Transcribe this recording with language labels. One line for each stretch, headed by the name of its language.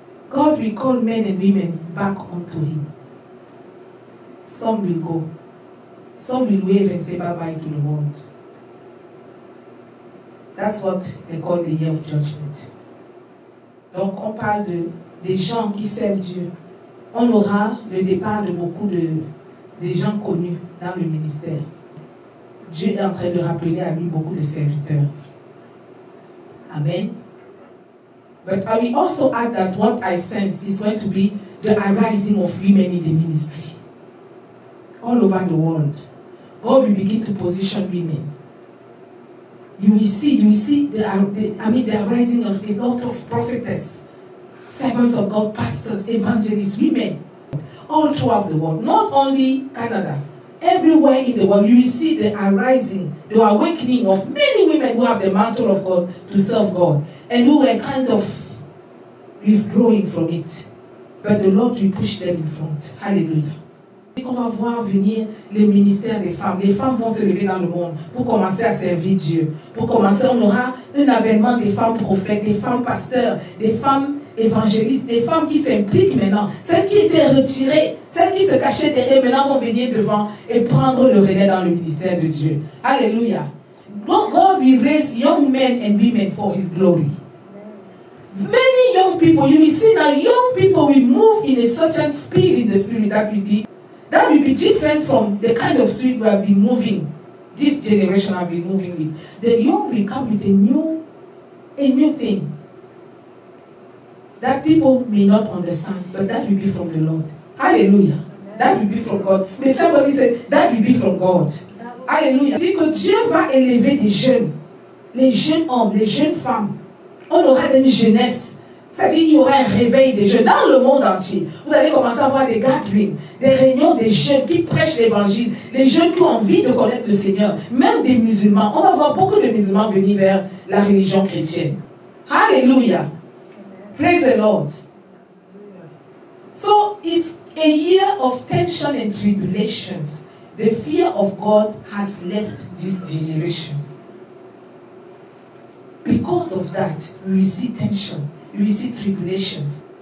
English: God will call men and women back unto Him. Some will go. Some will wave and say bye-bye to the world. That's what they call the year of judgment.
French: Donc on parle des gens qui servent Dieu. On aura le départ de beaucoup de gens connus dans le ministère. Dieu est en train de rappeler à lui beaucoup de serviteurs. Amen.
English: But I will also add that what I sense is going to be the arising of women in the ministry. All over the world. God will begin to position women. You will see the arising of a lot of prophetess, servants of God, pastors, evangelists, women, all throughout the world. Not only Canada. Everywhere in the world, you will see the arising, the awakening of many women who have the mantle of God to serve God and who were kind of withdrawing from it. But the Lord will push them in front. Hallelujah.
French: On va voir venir le ministère des femmes. Les femmes vont se lever dans le monde pour commencer à servir Dieu. Pour commencer, on aura un avènement des femmes prophètes, des femmes pasteurs, des femmes évangélistes, des femmes qui s'impliquent maintenant. Celles qui étaient retirées, celles qui se cachaient derrière, maintenant vont venir devant et prendre le relais dans le ministère de Dieu. Alléluia.
English: God will raise young men and women for His glory. Many young people, you will see now, young people will move in a certain speed in the spirit that will be different from the kind of spirit we have been moving. This generation have been moving with. The young will come with a new thing that people may not understand, but that will be from the Lord. Hallelujah. That will be from God. May somebody say, that will be from God. Alléluia.
French: Dit que Dieu va élever des jeunes, les jeunes hommes, les jeunes femmes. On aura une jeunesse. C'est-à-dire qu'il y aura un réveil des jeunes dans le monde entier. Vous allez commencer à voir des gatherings, des réunions des jeunes qui prêchent l'évangile, les jeunes qui ont envie de connaître le Seigneur, même des musulmans. On va voir beaucoup de musulmans venir vers la religion chrétienne.
English: Hallelujah. Praise the Lord. So it's a year of tension and tribulations. The fear of God has left this generation. Because of that, we see tension, we see tribulations.